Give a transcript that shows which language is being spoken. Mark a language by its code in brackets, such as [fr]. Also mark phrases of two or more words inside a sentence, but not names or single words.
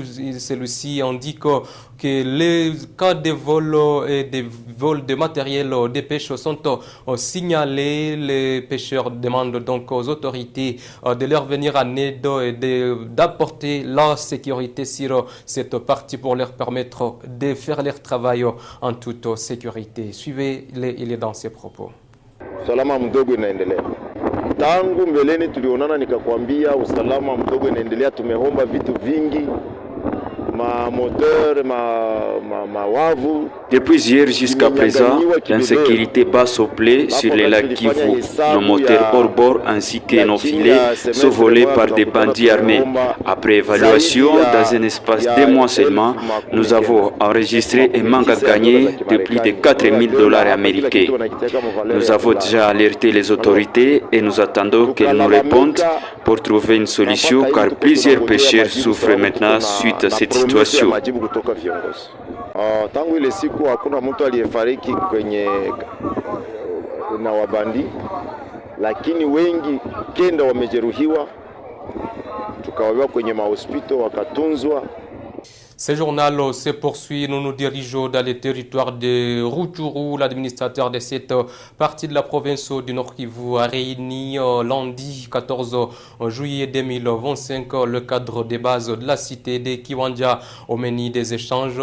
[fr] Celui-ci indique que les cas de vol et de vol de matériel de pêche sont signalés. Les pêcheurs demandent donc aux autorités de leur venir en aide et d'apporter la sécurité sur cette partie pour leur permettre de faire leur travail en toute sécurité. Suivez-les, il est dans ses propos. [sw] Usalama mdogo inaendelea. Tangu mbeleni tulionana nikakwambia usalama mdogo inaendelea, tumeomba vitu vingi. [fr] Depuis hier jusqu'à présent, l'insécurité bat son blé sur les lacs Kivu. Nos moteurs hors bord ainsi que nos filets sont volés par des bandits armés. Après évaluation, dans un espace de mois seulement, nous avons enregistré un manque à gagner de plus de $4 000 américains. Nous avons déjà alerté les autorités et nous attendons qu'elles nous répondent pour trouver une solution car plusieurs pêcheurs souffrent maintenant suite à cette situation. [sw] Tangu ile siku hakuna mtu aliyefariki kwenye na wabandi, lakini wengi 9 wamejeruhiwa, tukawaweka kwenye mahospitali wakatunzwa. [fr] Ce journal se poursuit. Nous nous dirigeons dans les territoires de Rutshuru. L'administrateur de cette partie de la province du Nord Kivu a réuni lundi 14 juillet 2025 le cadre des bases de la cité de Kiwanja au menu des échanges.